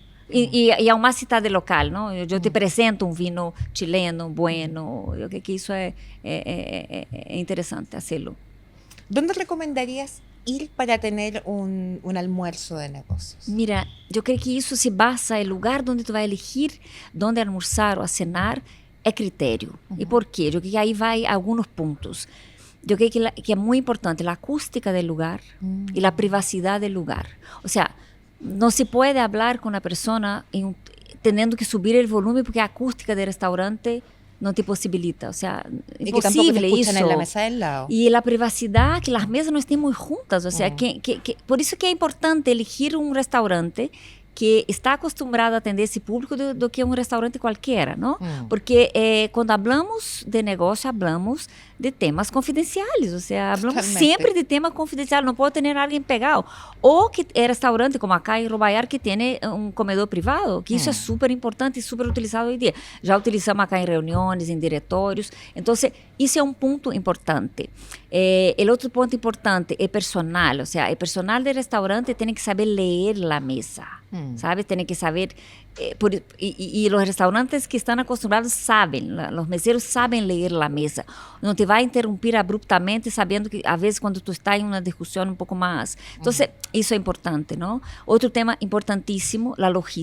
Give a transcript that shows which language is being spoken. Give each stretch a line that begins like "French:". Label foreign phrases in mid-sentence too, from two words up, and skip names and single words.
Spanish: Y aún más si está de local, ¿no? Yo te presento un vino chileno, bueno. Yo creo que eso es interesante hacerlo. ¿Dónde recomendarías ir para tener un almuerzo de negocios? Mira, yo creo que eso se basa, el lugar donde tú vas a elegir, donde almorzar o a cenar,
Portuguese: é critério. E por quê? Eu creo que aí vai alguns pontos. Eu creo que é muito importante a acústica do lugar e a privacidade do lugar.
Spanish: O sea,
Portuguese: não se pode falar com uma pessoa tendo que subir o volume porque a acústica do restaurante não te possibilita.
Spanish: O sea, y que tampoco te imposible escuchan
Portuguese: isso.
Spanish: en la mesa del lado.
Portuguese: E a privacidade, que as mesas não estén muito juntas.
Spanish: O sea,
Portuguese: por isso que é importante elegir um restaurante que está acostumbrado a atender esse público do que um restaurante qualquer, não? Porque quando hablamos de negócio,
Spanish: hablamos de temas
Portuguese: confidenciais, ou seja, hablamos sempre de tema confidencial, não pode ter alguém pegado. Ou que é restaurante, como acá em Robaiar, que tem um comedor privado, que isso é super importante e super utilizado hoje em dia. Já utilizamos acá em reuniões, em diretórios. Então, isso é um ponto importante. O outro ponto importante é personal, ou seja, o personal do restaurante tem que saber ler a mesa.
Spanish: ¿Sabes? Tienen que saber, y los restaurantes que están acostumbrados saben, los meseros saben leer la mesa. No te va a interrumpir abruptamente sabiendo que a veces cuando tú estás en una discusión un poco más. Entonces, eso es importante, ¿no? Otro tema importantísimo, la logística.